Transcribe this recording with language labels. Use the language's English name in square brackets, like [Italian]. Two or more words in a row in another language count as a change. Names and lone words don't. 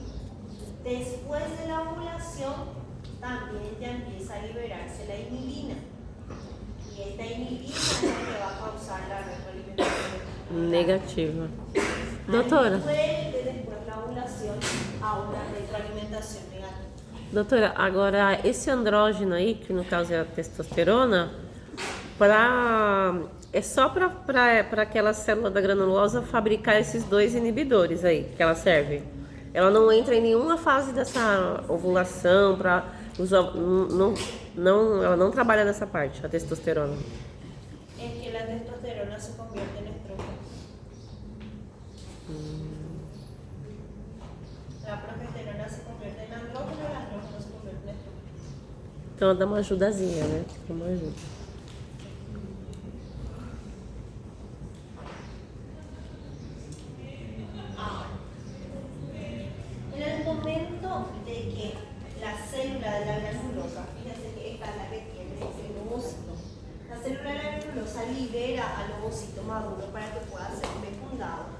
[Spanish] Después de la ovulación también ya empieza a liberarse la inhibina. Y esta inhibina es la que va a causar la retroalimentación [Portuguese] Negativa. Doutora. [Spanish] Ahí vuelve después la ovulación a una retroalimentação negativa. [Portuguese] Doutora, agora esse andrógeno aí, que no caso é a testosterona, é só para aquela célula da granulosa fabricar esses dois inibidores aí que ela serve. Ela não entra em nenhuma fase dessa ovulação, ela não trabalha nessa parte, a testosterona. É que a testosterona se convierte em estrógeno. A progesterona se convierte em andrógeno e o andrógeno se convierte em estrógeno. Então ela dá uma ajudazinha, né? Uma ajuda. [Spanish] En el momento de que la célula de la granulosa, fíjense que esta es la que tiene el ovocito, la célula de la granulosa libera al ovocito maduro para que pueda ser fecundado.